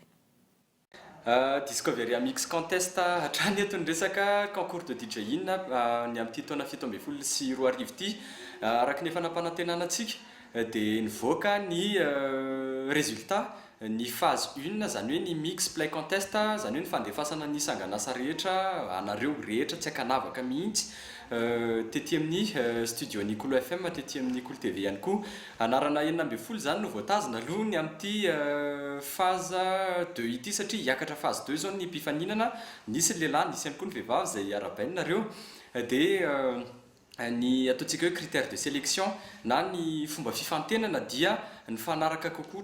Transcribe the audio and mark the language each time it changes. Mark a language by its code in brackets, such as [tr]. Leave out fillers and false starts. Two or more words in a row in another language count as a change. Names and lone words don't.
[mg] Discovery Mix Contest hatrany eto ny resaka [fr] concours de DJ-in [mg] ny amin'ny taona 17 sy 20 ity araka ny fanampanantenanantsika dia nivoaka ny résultat ny phase 1 zany hoe ny [en] mix play contest [mg] zany hoe ny fandefasana ny sanganasa rehetra anareo rehetra tsy akanavaka mihitsy tety amin'ny studio Nicolo FM tety amin'ny Nicolo TV ihany koa anarana 12 zany no voatazana aloha ny amin'ity phase 2 ity satria hiakatra phase 2 zao ny mpifaninana nisy lehilahy nisy ihany koa ny vehivavy izay ara-bainareo dia ny ataontsika hoe [fr] critère de sélection [mg] na ny fomba fifantenana dia ny fanaraka kokoa